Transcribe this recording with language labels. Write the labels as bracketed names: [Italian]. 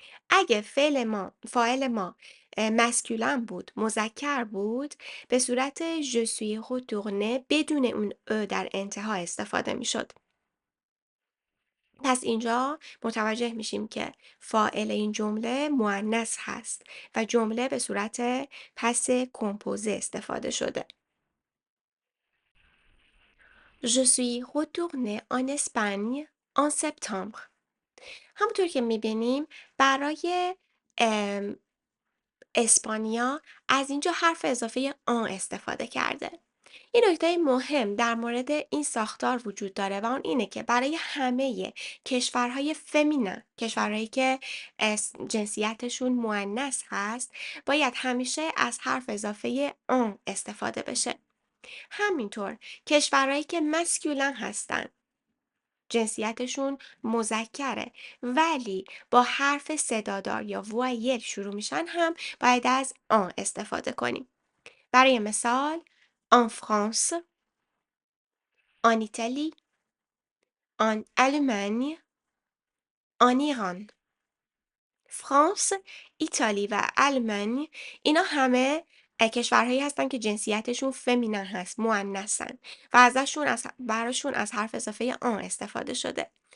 [Persian] اگه فاعل ما مسکولن بود، مذکر بود، به صورت [French] je suis retourné [Persian] بدون اون ا در انتها استفاده میشد. پس اینجا متوجه میشیم که فاعل این جمله مؤنث هست و جمله به صورت پس کمپوزه استفاده شده. [French] Je suis retourné en Espagne en septembre. [Persian] همونطور که میبینیم برای اسپانیا از اینجا حرف اضافه آن استفاده کرده. یه نکته مهم در مورد این ساختار وجود داره و اون اینه که برای همه کشورهای فمینن، کشورهایی که جنسیتشون مؤنث هست، باید همیشه از حرف اضافه آن استفاده بشه. همینطور کشورهایی که مسکولن هستن، جنسیتشون مذکره ولی با حرف صدادار یا وایل شروع میشن هم باید از آن استفاده کنیم. برای مثال [French] en France, en Italie, en Allemagne, en Iran. [Persian] فرانس، ایتالی و آلمان اینا همه کشورهایی هستن که جنسیتشون فمینن هست، مؤنثن و براشون از حرف اضافه آن استفاده شده.